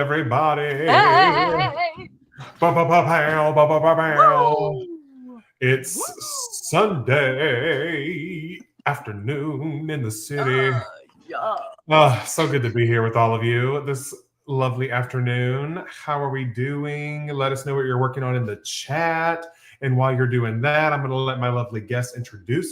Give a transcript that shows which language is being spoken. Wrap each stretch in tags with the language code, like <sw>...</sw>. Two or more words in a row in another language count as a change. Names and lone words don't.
<en>everybody. Hey! Ba-ba-ba-pow, ba-ba-ba-pow. Woo! It's Sunday afternoon in the city. Yeah. So good to be here with all of you this lovely afternoon. How are we doing? Let us know what you're working on in the chat. And while you're doing that, I'm going to let my lovely guest introduce</en>